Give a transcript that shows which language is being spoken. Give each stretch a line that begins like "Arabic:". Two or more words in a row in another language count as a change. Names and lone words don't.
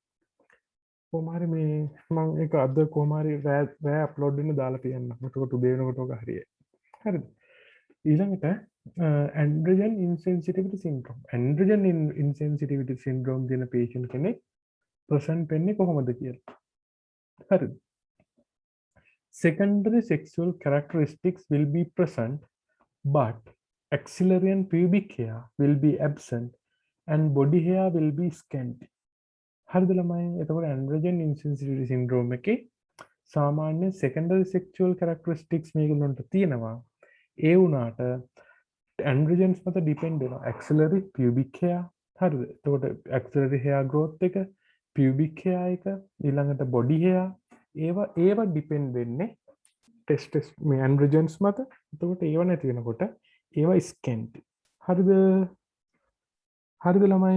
Sinhala: කොහොම හරි මේ මම ඒක අද කොහොම හරි රෑ අප්ලෝඩ් වෙන්න දාලා තියන්න. එතකොට උදේ වෙනකොට ඔක හරියයි. හරිද?
English: ඊළඟට androgen insensitivity syndrome. androgen insensitivity syndrome
Sinhala: දෙන patient කෙනෙක් ප්‍රසන්ට් වෙන්නේ කොහොමද කියලා. හරිද?
English: Secondary sexual characteristics will be present, but axillary and pubic hair will be absent and body hair will be scanty.
Sinhala: හරිද ළමයි? එතකොට
English: androgen insensitivity syndrome
Sinhala: එකේ සාමාන්‍ය
English: secondary sexual characteristics
Sinhala: මේගොල්ලන්ට තියෙනවා. ඒ වුණාට androgens මත depend වෙනවා.
English: axillary, pubic hair.
Sinhala: හරිද? එතකොට
English: axillary hair growth
Sinhala: එක,
English: pubic hair
Sinhala: එක, ඊළඟට
English: body hair
Sinhala: ඒවා ඩිපෙන්ඩ් වෙන්නේ ටෙස්ටස් මේ ඇන්ඩ්‍රජන්ස් මත. එතකොට ඒව නැති වෙනකොට ඒවා ස්කැන්ටි. හරිද? හරිද ළමයි?